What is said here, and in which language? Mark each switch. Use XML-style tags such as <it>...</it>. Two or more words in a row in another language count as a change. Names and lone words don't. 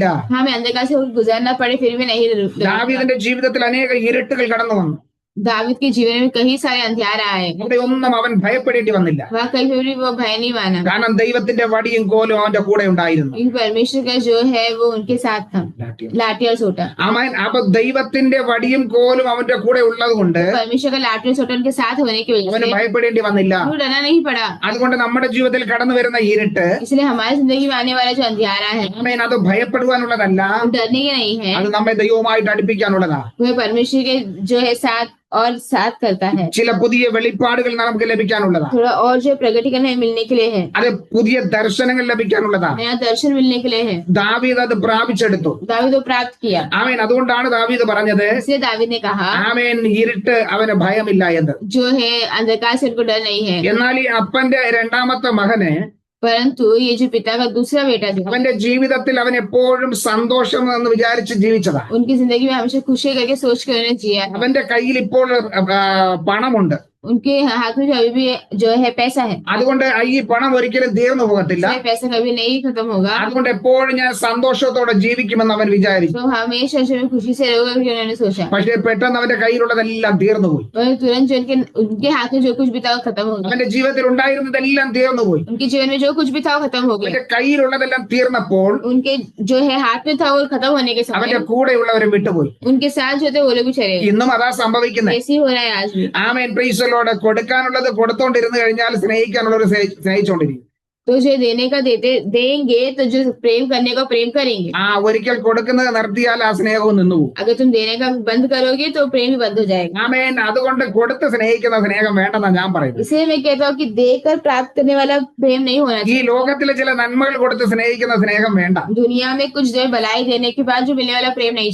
<hi>हाँ, मैं अंधकार से होकर गुजरना पड़े फिर भी नहीं डरूंगा।</hi> <ml>ദാവീദിന്റെ ജീവിതത്തിൽ അനേക ഇരുട്ടുകൾ കടന്നു വന്നു.</ml> <hi>दाऊद के जीवन में कई सारे अंधियार आए,</hi> <ml>അവിടെ ഒന്നും അവൻ ഭയപ്പെടേണ്ടി വന്നില്ല.</ml> <hi>वह कहीं पे भी वो भय नहीं माना,</hi> <ml>കാരണം ദൈവത്തിന്റെ വടിയും കോലും അവന്റെ കൂടെ ഉണ്ടായിരുന്നു.</ml> <hi>क्योंकि परमेश्वर का जो है वो उनके साथ था, लाठी और सोटा।</hi> <ml>ആമേൻ. അപ്പൊ ദൈവത്തിന്റെ വടിയും കോലും അവന്റെ കൂടെ ഉള്ളത് കൊണ്ട്</ml> <hi>परमेश्वर का लाठी और सोटा उनके साथ होने की वजह</hi> <ml>അവന്</ml> <hi>से</hi> <ml>ഭയപ്പെടേണ്ടി വന്നില്ല.</ml> <hi>वो डरना नहीं पड़ा।</hi> <ml>അതുകൊണ്ട് നമ്മുടെ ജീവിതത്തിൽ കടന്നു വരുന്ന ഇരുട്ട്,</ml> <hi>इसलिए हमारी जिंदगी में आने वाला जो अंधियारा है,</hi> <ml>ആമേൻ, അത് ഭയപ്പെടുവാനുള്ളതല്ല,</ml> <hi>वो डरने के नहीं है,</hi> <ml>അത് നമ്മെ ദൈവവുമായിട്ട് അടുപ്പിക്കാനുള്ളതാ.</ml> <hi>वह परमेश्वर के जो है साथ और साथ करता है,</hi> <ml>ചില പുതിയ വെളിപ്പാടുകൾ നമുക്ക് ലഭിക്കാനുള്ളതാ.</ml> <hi>थोड़ा और जो प्रगटीकरण है मिलने के लिए है,</hi> <ml>അത് പുതിയ ദർശനങ്ങൾ ലഭിക്കാനുള്ളതാ.</ml> <hi>नया दर्शन मिलने के लिए है।</hi> <ml>ദാവീദ് അത് പ്രാപിച്ചെടുത്തു.</ml> <hi>दाऊद को प्राप्त किया,</hi> <ml>ആമേൻ. അതുകൊണ്ടാണ് ദാവീദ് പറഞ്ഞത്,</ml> <hi>इसलिए दाऊद ने कहा</hi> <ml>ആമേൻ, ഇരുട്ട് അവന് ഭയമില്ല എന്ന്.</ml> <hi>जो है अंधकार से उनको डर नहीं है।</hi> <ml>എന്നാൽ ഈ അപ്പന്റെ രണ്ടാമത്തെ മകന്,</ml> <hi>परंतु ये जो पिता का दूसरा बेटा था,</hi> <ml>അവന്റെ ജീവിതത്തിൽ അവൻ എപ്പോഴും സന്തോഷം എന്ന് വിചാരിച്ച് ജീവിച്ചതാ.</ml> <hi>उनकी जिंदगी में हमेशा खुशी करके सोच कर उन्हें जिया है।</hi> <ml>അവന്റെ കയ്യിൽ ഇപ്പോൾ പണമുണ്ട്.</ml> <hi>उनके हाथ में जो अभी भी जो है पैसा है,</hi> <ml>അതുകൊണ്ട് ഈ പണം ഒരിക്കലും തീർന്നു പോകത്തില്ല.</ml> <hi>इसलिए पैसा कभी नहीं खत्म होगा,</hi> <ml>അതുകൊണ്ട് എപ്പോഴും ഞാൻ സന്തോഷത്തോടെ ജീവിക്കുമെന്ന് അവൻ വിചാരിച്ചു.</ml> <hi>तो हमेशा जो है खुशी से रहोगे, क्योंकि उन्होंने सोचा।</hi> <ml>പക്ഷെ പെട്ടെന്ന് അവന്റെ കയ്യിലുള്ളതെല്ലാം തീർന്നുപോയി.</ml> <hi>और तुरंत जो उनके हाथ में जो कुछ भी था वो खत्म हो गया,</hi> <ml>അവന്റെ ജീവിതത്തിൽ ഉണ്ടായിരുന്നതെല്ലാം തീർന്നുപോയി.</ml> <hi>उनके जीवन में जो कुछ भी था वो खत्म हो गया।</hi> <ml>അവന്റെ കയ്യിലുള്ളതെല്ലാം തീർന്നപ്പോൾ</ml> <hi>उनके जो है हाथ में था वो खत्म होने के</hi> <ml>അവന്റെ</ml> <hi>समय</hi> <ml>കൂടെയുള്ളവരെ വിട്ടുപോയി.</ml> <hi>उनके साथ जो थे वो लोग भी चले गए।</hi> <ml>ഇന്നും അതാ സംഭവിക്കുന്നത്.</ml> <hi>ऐसे ही हो रहा है आज भी।</hi> <en>Amen. Praise the Lord.</en> <ml>കൊടുക്കാനുള്ളത് കൊടുത്തോണ്ടിരുന്നു കഴിഞ്ഞാൽ സ്നേഹിക്കാനുള്ളവർ സ്നേഹിച്ചോണ്ടിരിക്കും.</ml> <hi>तो जो देने का देंगे तो जो प्रेम करने को प्रेम करेंगे।</hi> <ml>ഒരിക്കൽ കൊടുക്കുന്നത് നിർത്തിയാൽ ആ സ്നേഹവും നിന്നുപോകും.</ml> <hi>अगर तुम देने का बंद करोगे तो प्रेम भी बंद हो जाएगा।</hi> <ml>ആമേൻ. അതുകൊണ്ട് കൊടുത്ത് സ്നേഹിക്കുന്ന സ്നേഹം വേണ്ടെന്നാ ഞാൻ പറയുന്നത്.</ml> <hi>इसलिए मैं कहता हूँ कि देकर प्राप्त करने वाला प्रेम नहीं होना</hi> <ml>ഈ</ml> <hi>चाहिए।</hi> <ml>ലോകത്തിലെ ചില നന്മകൾ കൊടുത്ത് സ്നേഹിക്കുന്ന സ്നേഹം വേണ്ട.</ml> <hi>दुनिया में कुछ जो है भलाई देने के बाद जो मिलने वाला प्रेम नहीं</hi>